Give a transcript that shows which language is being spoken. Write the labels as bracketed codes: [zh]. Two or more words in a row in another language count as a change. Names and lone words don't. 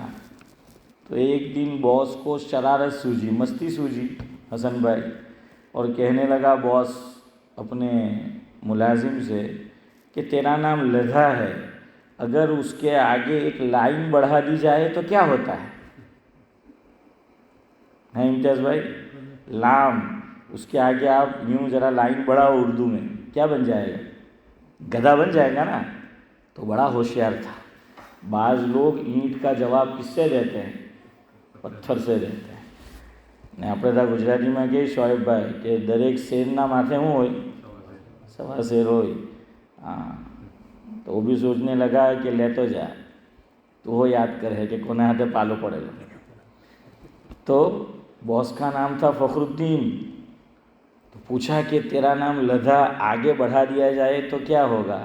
[ur] تو ایک دن باس کو شرارت سوجی، مستی سوجی حسن بھائی، اور کہنے لگا باس اپنے ملازم سے کہ تیرا نام لدھا ہے، اگر اس کے آگے ایک لائن بڑھا دی جائے تو کیا ہوتا ہے امتیاز بھائی؟ لام، اس کے آگے آپ یوں ذرا لائن بڑھاؤ، اردو میں کیا بن جائے گا؟ گدھا بن جائے گا نا۔ تو بڑا ہوشیار تھا۔ بعض لوگ اینٹ کا جواب کس سے دیتے ہیں؟ پتھر سے دیتے ہیں۔ [gu] نے આપણે ત્યાં ગુજરાતીમાં કહે શોએબભાઈ કે દરેક શેરના માથે શું હોય? સવા શેર હોય। [ur] ہاں، تو وہ بھی سوچنے لگا کہ لے تو جا، تو وہ یاد کرے کہ کونے ہاتھے پالو پڑے گا۔ تو باس کا نام تھا فخر الدین، تو پوچھا کہ تیرا نام لدھا آگے بڑھا دیا جائے تو کیا ہوگا؟